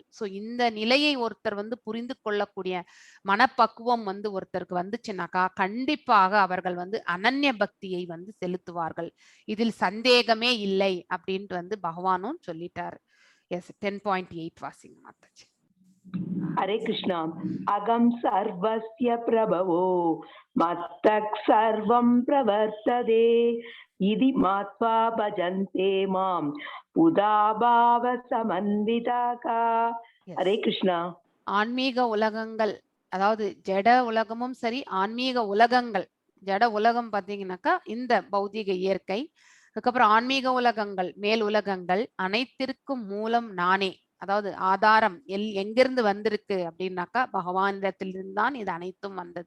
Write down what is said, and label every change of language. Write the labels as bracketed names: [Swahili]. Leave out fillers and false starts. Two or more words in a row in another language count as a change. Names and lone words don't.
[Tamil] சோ இந்த நிலையை ஒருத்தர் வந்து புரிந்து கொள்ளக்கூடிய மனப்பக்குவம் வந்து ஒருத்தருக்கு வந்துச்சுனாக்கா கண்டிப்பாக அவர்கள் வந்து அனன்ய பக்தியை வந்து செலுத்துவார்கள். இதில் சந்தேகமே இல்லை அப்படின்ட்டு வந்து பகவானும் சொல்லிட்டாரு. எஸ் 10.8 வாசிங்க மாதாஜி. [Sanskrit] हरे कृष्णा अगम सर्वस्य प्रभवो मत्तः सर्वं प्रवर्तते इति मत्वा भजन्ते मां उदाभाव समन्विताः. हरे कृष्णा. [Tamil] ஆன்மீக உலகங்கள், அதாவது ஜட உலகமும் சரி ஆன்மீக உலகங்கள், ஜட உலகம் பாத்தீங்கன்னாக்கா இந்த பௌதிக இயற்கை, அதுக்கப்புறம் ஆன்மீக உலகங்கள் மேல் உலகங்கள் அனைத்திற்கும் மூலம் நானே. அதாவது ஆதாரம் எங்கிருந்து வந்திருக்கு அப்படின்னாக்கா பகவானிடத்திலிருந்து தான் இது அனைத்தும் வந்தது.